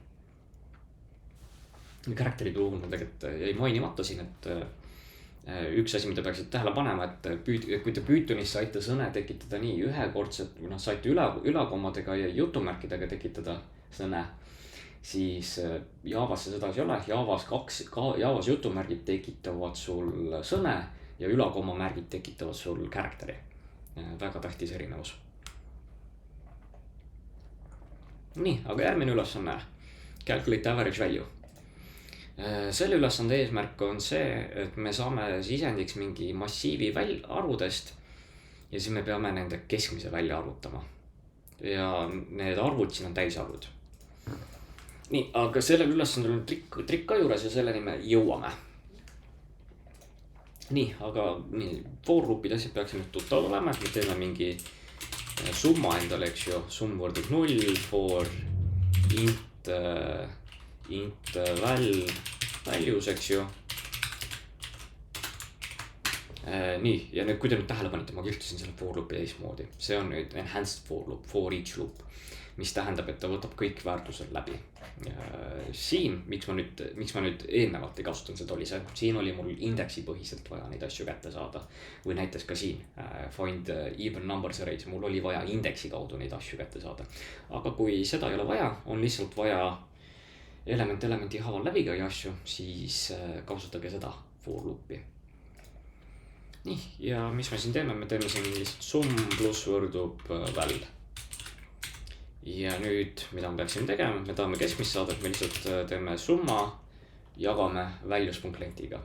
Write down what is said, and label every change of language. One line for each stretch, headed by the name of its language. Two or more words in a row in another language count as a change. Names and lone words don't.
Estonian: Karakterid puhul ma tegelikult jäi mainimata siin, et üks asi, mida peaksid tähele panema, et kui te Pythonis saite sõne tekitada nii ühekordselt, või saite ülakommadega ja jutumärkidega tekitada sõne, siis Javas see sedasi ei ole. Javas jutumärgid tekitavad sul sõne ja ülakommamärgid tekitavad sul karakteri. Väga tähtis erinevus. Nii, aga järgmine ülesanne.
English: Calculate average value.
Estonian: Selle ülesande eesmärk on see, et me saame sisendiks mingi massiivi arvudest ja siis me peame nende keskmise välja arvutama. Ja need arvud siin on täisarvud. Nii, aga sellel ülesandel on trikk ka juures ja selleni me jõuame. Nii, aga
English: for loopid
Estonian: asjad peaks nüüd tuttav olema, et me teeme mingi summa endale, eks ju. Sum võrdub 0
English: for int values,
Estonian: eks ju. Nii, ja nüüd kui te nüüd tähele panite, ma kirjutasin selle
English: for loopi
Estonian: teistmoodi. See on nüüd
English: enhanced for loop, for each loop,
Estonian: mis tähendab, et ta võtab kõik väärtused läbi. Siin, miks ma nüüd eelnevalt ei kasutanud seda oli see, siin oli mul indeksi põhiselt vaja neid asju kätte saada. Või näiteks ka siin,
English: find even numbers arrays,
Estonian: mul oli vaja indeksi kaudu neid asju kätte saada. Aga kui seda ei ole vaja, on lihtsalt vaja elementi haaval läbi käia asju, siis kasutage seda
English: for loopi.
Estonian: Nii, ja mis me siin teeme? Me teeme siin lihtsalt sum pluss võrdub val. Ja nüüd, mida me peaksime tegema, me tahame keskmist saada, et me lihtsalt teeme summa, jagame values.length'iga.